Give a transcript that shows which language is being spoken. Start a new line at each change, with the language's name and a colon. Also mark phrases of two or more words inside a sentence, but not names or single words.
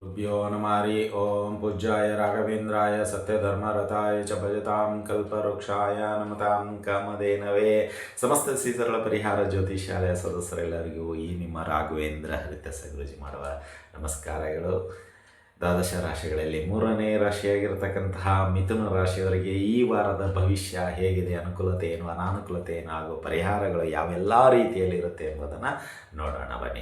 Sanskrit: गुरुभ्यो नमः। ओम पूज्याय राघवेन्द्राय सत्यधर्मरताय च भजतां कल्पवृक्षाय नमतां ಕಾಮಧೇನವೇ.
Kannada: ಸಮಸ್ತ ಸರಳ ಪರಿಹಾರ ಜ್ಯೋತಿಷಾಲಯ ಸದಸ್ಯರೆಲ್ಲರಿಗೂ ಈ ನಿಮ್ಮ ರಾಘವೇಂದ್ರ ಹರಿತಸ ಗುರುಜಿ ಮಾಡುವ ನಮಸ್ಕಾರಗಳು. ದ್ವಾದಶ ರಾಶಿಗಳಲ್ಲಿ ಮೂರನೇ ರಾಶಿಯಾಗಿರ್ತಕ್ಕಂತಹ ಮಿಥುನ ರಾಶಿಯವರಿಗೆ ಈ ವಾರದ ಭವಿಷ್ಯ ಹೇಗಿದೆ, ಅನುಕೂಲತೆ ಏನು, ಅನಾನುಕೂಲತೆ ಏನು ಹಾಗೂ ಪರಿಹಾರಗಳು ಯಾವೆಲ್ಲ ರೀತಿಯಲ್ಲಿ ಇರುತ್ತೆ ಎಂಬುದನ್ನು ನೋಡೋಣ ಬನ್ನಿ.